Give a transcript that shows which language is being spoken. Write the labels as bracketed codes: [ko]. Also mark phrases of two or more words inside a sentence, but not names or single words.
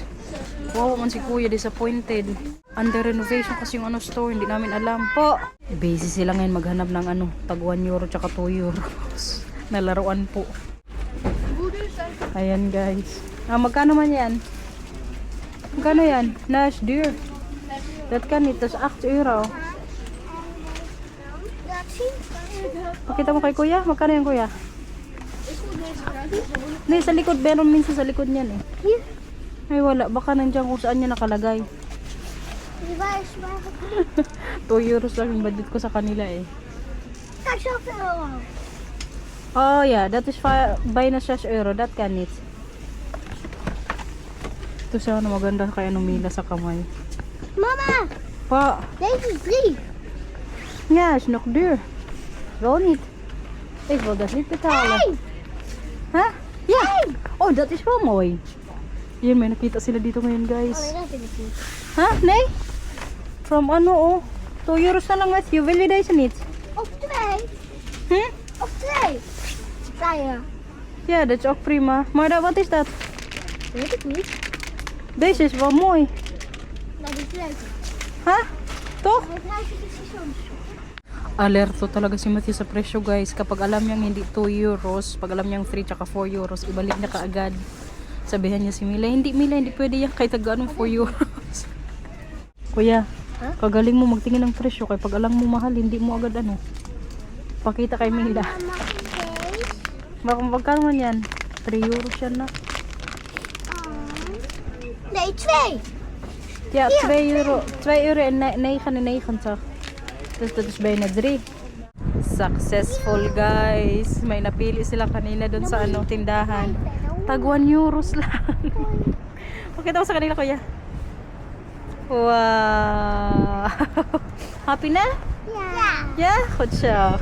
[tl] Wow man si kuya, disappointed. [en] Under renovation [tl] kasi yung ano store, hindi namin alam po. Busy sila ngayon maghanap ng ano, tag 1 euro tsaka 2 euros. Nalaruan po. Ayan guys. Magkano man yan? Magkano yan? Nash dear. [nl] Dat kan niet, dat is 8 euro. [tl] Pakita mo kay kuya, magkano yan kuya? Hindi, sa likod, meron minsan sa likod niyan eh. Ay wala, baka nandiyan kung saan niya nakalagay. 2 euros lang yung budget ko sa kanila eh. [en] Oh yeah, that is [nl] bijna 6 euro, dat kan niet. [tl] Ito siya na maganda kaya numila sa kamay. [nl] Mama, Pa, deze is 3. ja, is nog duur. Wel niet. Ik wil dat niet betalen. Huh? Ja. Oh, dat is wel mooi. [tl] Yan, may nakita sila dito ngayon guys. [nl] dat vind ik niet. Ha? Nee? [tl] From ano oh. 2 euros na lang Matthew. [nl] Wil je deze niet? Of 2. Hm? Of 2. Kleine. Ja, dat is ook prima. Maar wat is dat? Weet ik niet. Deze is wel mooi. Dat is leuk. Ha? Toch? Maar het huisje is gezond. [tl] Alerto talaga si Matthew sa presyo guys. Kapag alam niyang hindi 2 euros, pag alam niyang 3 tsaka 4 euros, ibalik niya kaagad. Sabihan niya si Mila, hindi pwede yan kahit taga 4 euros. Kuya, kagaling mo magtingin ng presyo kaya pag alam mo mahal, hindi mo agad ano. Pakita kay Mila. Magkano man yan? 3 euros yan na. [nl] Nee, 2. Ja, 2 euro. 2 euro en 99. Dus dat is bijna 3. [en] Successful guys. [tl] May napili sila kanina doon sa ano tindahan. Tag 1 euros lang. Pakita mo sa kanila kuya. Wow. Happy na? [en] Yeah, good [tl] siya.